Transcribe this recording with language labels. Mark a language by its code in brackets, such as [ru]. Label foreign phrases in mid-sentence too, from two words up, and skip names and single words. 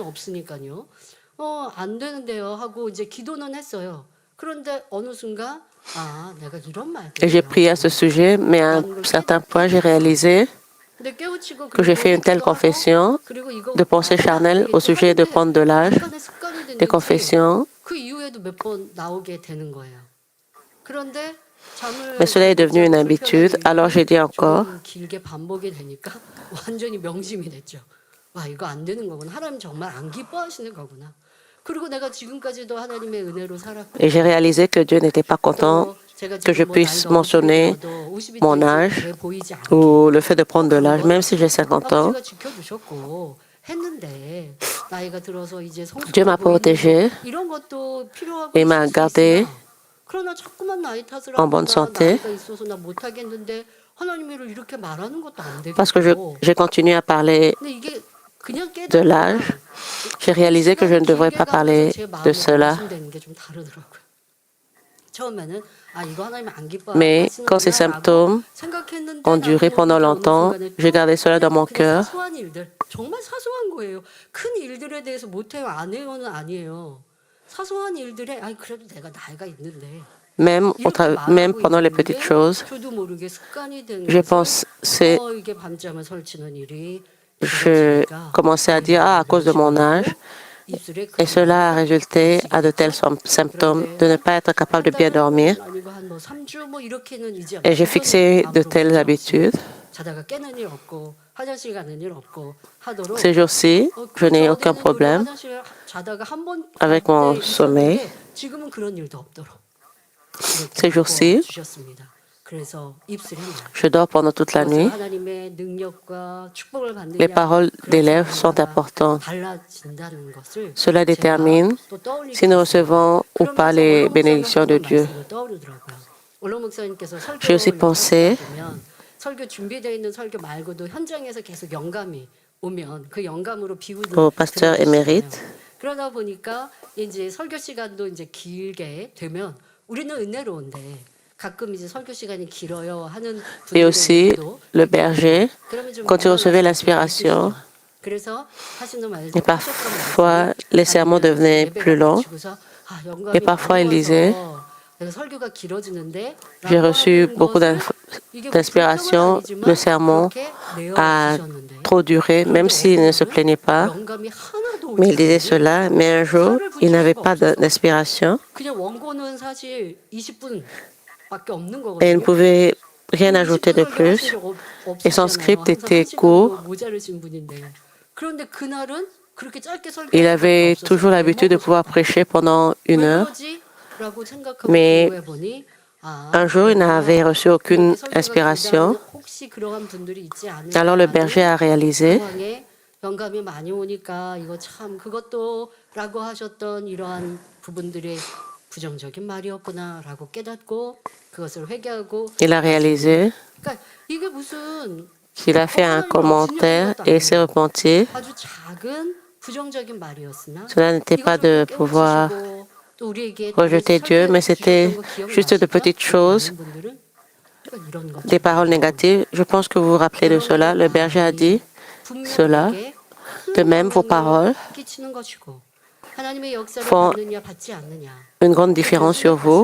[fr] Et j'ai prié à ce sujet, mais à un certain point, j'ai réalisé que j'ai fait une telle confession de pensée charnelle au sujet de prendre de l'âge, des confessions. Mais cela est devenu une habitude. Alors j'ai dit encore, [ko] 조금 길게 반복이 되니까 완전히 명심이 됐죠. 와, 이거 안 되는 거구나. 하나님 정말 안 기뻐하시는 거구나. 그리고 내가 지금까지도 하나님의 은혜로 살았고 [fr] et j'ai réalisé que Dieu n'était pas content [ko] 또 제가 [fr] que je [ko] 지금 뭐 [fr] puisse [ko] 나이가 어떻게 [fr] mentionner [ko] 들어도 50이 [fr] mon [ko] 돼서 [fr] âge [ko] 돼 보이지 않게 [fr] ou le fait de prendre de l'âge, même si j'ai 50 ans. [ko] 아버지가 지켜주셨고 했는데 나이가 들어서 이제 [fr] Dieu m'a [ko] 성숙해 [fr] protégé [ko] 보이는 이런 것도 필요하고 [fr] et [ko] 있을 [fr] m'a [ko] 수 [fr] gardé [ko] 있으나 그러나 자꾸만 나이 탓을 [fr] en bonne [ko] 하거나 [fr] santé [ko] 나이가 있어서 나 못하겠는데 하나님을 이렇게 말하는 것도 안 [fr] parce que [ko] 되겠고 [fr] j'ai continué à parler [ko] 근데 이게 그냥 [fr] de [ko] 깨닫거나 [fr] l'âge. J'ai réalisé que je ne devrais pas parler [ko] 제 [fr] de [ko] 마음에 [fr] cela. [ko] 명심되는 게 좀 다르더라고요. 처음에는 아 이거 하나님 안 [fr] Mais quand ces [ko] 기뻐하시는구나라고 [fr] symptômes [ko] 생각했는데 [fr] ont duré [ko] 나중에 [fr] pendant [ko] 어느 [fr] longtemps, [ko] 순간에 [fr] j'ai [ko] 또 [fr] gardé cela dans mon [ko] 그냥 [fr] cœur. [ko] 사소한 일들 정말 사소한 거예요. 큰 일들에 대해서 못해요 안 해요는 아니에요. 사소한 일들에 아이 그래도 내가 나이가 있는데 [fr] Même, [ko] 이렇게 [fr] même [ko] 말하고 [fr] pendant les petites [ko] 있는데 [fr] choses, [ko] 저도 모르게 습관이 된 [fr] j'ai [ko] 것을 [fr] pensé, [ko] 이게 밤잠을 설치는 일이 [fr] je [ko] 길어지니까 [fr] commençais à dire, ah, à cause de mon âge, [ko] 입술에 [fr] et cela a résulté à de tels symptômes de ne pas être capable de bien dormir. [ko] 아니고 한뭐 3주 뭐 이렇게는 이제 [fr] Et j'ai fixé de telles habitudes. [ko] 자다가 깨는 일 없고 화장실 가는 일 없고 하도록 [fr] Ces jours-ci, je n'ai aucun problème [ko] 자다가 한번 [fr] avec mon sommeil. [ko] 지금은 그런 일도 없도록 [fr] Ces jours-ci, [ko] 주셨습니다. 그래서 입술에 [fr] je dors pendant toute la nuit. [ko] 하나님의 능력과 축복을 받느냐 [fr] Les paroles des lèvres sont importantes. [ko] 달라진다는 것을 [fr] Cela détermine [ko] 또 떠올리게 [fr] si nous [ko] 됐어요. [fr] recevons ou pas [ko] 그러면서 [fr] les [ko] 원로 목사님 [fr] bénédictions de [ko] 하셨던 [fr] Dieu. [ko] 말씀이 떠오르더라고요. 원로 목사님께서 [fr] J'ai aussi pensé [ko] 보면 설교 준비되어 있는 설교 말고도 현장에서 계속 영감이 오면 그 영감으로 비우는 [fr] au pasteur émérite. [ko] 그러다 보니까 이제 설교 시간도 이제 길게 되면 우리는 은혜로운데 가끔 이제 설교 시간이 길어요 하는 [fr] Et aussi, [ko] 분들도 [fr] le berger, [ko] 그러면 좀 [fr] quand il recevait [ko] 민감하실 [fr] l'inspiration, [ko] 수 있으시죠. 그래서 하시는 말 [fr] et parfois les sermons devenaient plus longs, et parfois il disait, [ko] 설교가 길어지는데 [fr] j'ai reçu beaucoup d'inspiration, le sermon a trop duré, même s'il ne se plaignait pas, [ko] 영감이 하나도 [fr] mais il [ko] 오지 [fr] disait [ko] 않으니 [fr] cela, mais un jour, il n'avait pas d'inspiration [ko] 그냥 원고는 사실 20분밖에 없는 [fr] et il ne [ko] 거거든요. [fr] pouvait rien ajouter de plus. Et son script était court. [ko] 모자르신 분인데 그런데 그날은 그렇게 짧게 [fr] Il avait toujours l'habitude de pouvoir prêcher pendant 1 heure, mais un jour, il n'avait reçu aucune inspiration. Alors le berger a réalisé [ko] 영감이 많이 오니까 이거 참 그것도라고 하셨던 이러한 부분들의 부정적인 말이었구나라고 깨닫고 그것을 회개하고 [fr] il a réalisé [ko] 그러니까 이게 무슨 [fr] qu'il a fait un commentaire et s'est repenti. [ko] 아주 작은 부정적인 말이었으나 [fr] Cela n'était pas de pouvoir rejeter Dieu, mais c'était juste de petites choses, des paroles négatives. Je pense que vous vous rappelez de cela. Le berger a dit cela. De même, vos paroles font une grande différence sur vous.